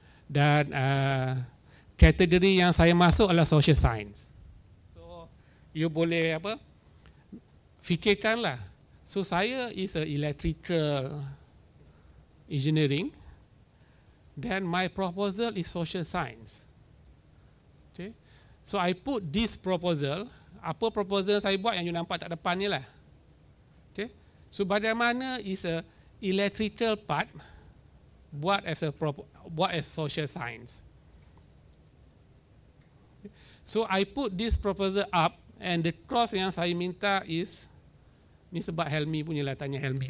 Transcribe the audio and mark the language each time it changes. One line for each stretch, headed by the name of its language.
Malay: Dan kategori yang saya masuk adalah social science. So you boleh fikirkanlah.
English: So saya is a electrical engineering. Then my proposal is social science. Okay. So I put this proposal.
Malay: Apa proposal saya buat yang you nampak kat depan ni lah.
English: Okay. So bagaimana is a electrical part buat as social science. Okay. So I put this proposal up and the cost
Malay: yang saya minta
English: is,
Malay: ni sebab Helmi punya lah, tanya Helmi.